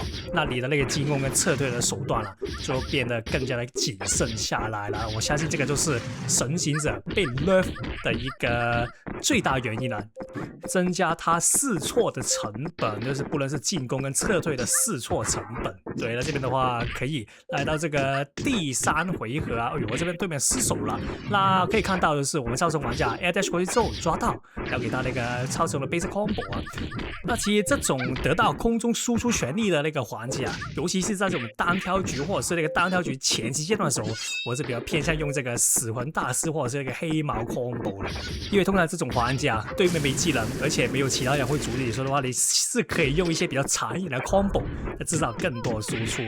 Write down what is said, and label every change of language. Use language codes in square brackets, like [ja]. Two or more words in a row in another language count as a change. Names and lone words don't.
[zh] 那你的那個進攻跟撤退的手段啊，就變得更加的謹慎下來了。我相信這個就是神行者被 nerf 的一個最大原因呢，增加他試錯的成本，就是不論是進攻跟撤退的試錯成本。對，那這邊的話可以來到這個第3回合啊，哎呦，我這邊對面失手了。那可以看到的是，我們超神玩家 [en] air dash [zh] 過去之後抓到，要給他那個超神的 [en] basic combo [zh] 啊。那其實這種得到空中輸出權力的那個環節啊，尤其是在這種單挑局或者是那個單挑局前期階段的時候，我是比較偏向用這個死魂大師或者是那個黑毛 combo 的，因為通常這種環節啊，對面沒技能，而且沒有其他人會阻止你說的話，你是可以用一些比較殘忍的 combo 來制造更多輸出。